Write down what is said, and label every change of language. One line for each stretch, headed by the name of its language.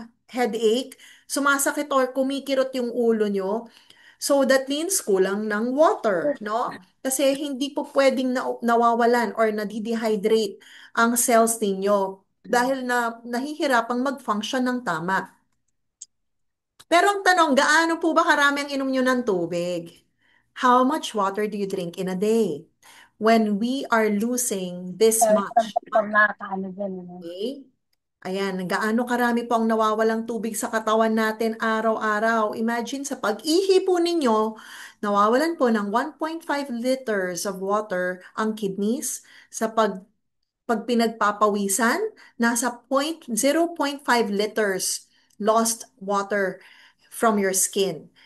Filipino: headache, sumasakit or kumikirot yung ulo nyo, so that means kulang ng water, no? Kasi hindi po pwedeng nawawalan or nadidehydrate ang cells ninyo dahil na nahihirapang mag-function ng tama. Pero ang tanong, gaano po ba karami ang inom nyo ng tubig?
English: How much water do you drink in a day? When we are losing this much,
Filipino: Pag nakakaano dyan, ano. okay? Ayan, gaano karami po ang nawawalang tubig sa katawan natin araw-araw. Imagine sa pag-ihi po ninyo, nawawalan po ng 1.5 liters of water ang kidneys. Sa pag pinagpapawisan, nasa
English: 0.5 liters lost water from your skin.